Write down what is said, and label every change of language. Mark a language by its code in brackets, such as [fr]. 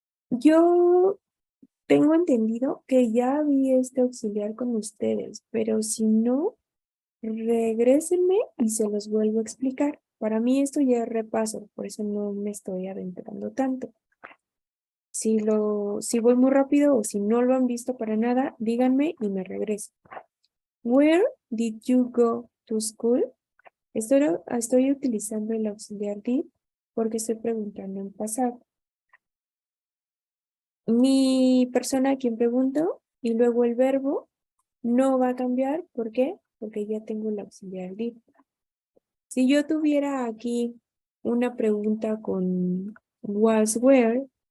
[es] Yo tengo entendido que ya vi este auxiliar con ustedes, pero si no, regrésenme y se los vuelvo a explicar. Para mí esto ya es repaso, por eso no me estoy adentrando tanto. Si voy muy rápido o si no lo han visto para nada, díganme y me regreso. [en] Where did you go to school? [es] Estoy utilizando el auxiliar did porque estoy preguntando en pasado. Mi persona a quien pregunto y luego el verbo no va a cambiar. ¿Por qué? Porque ya tengo el auxiliar did. Si yo tuviera aquí una pregunta con was where,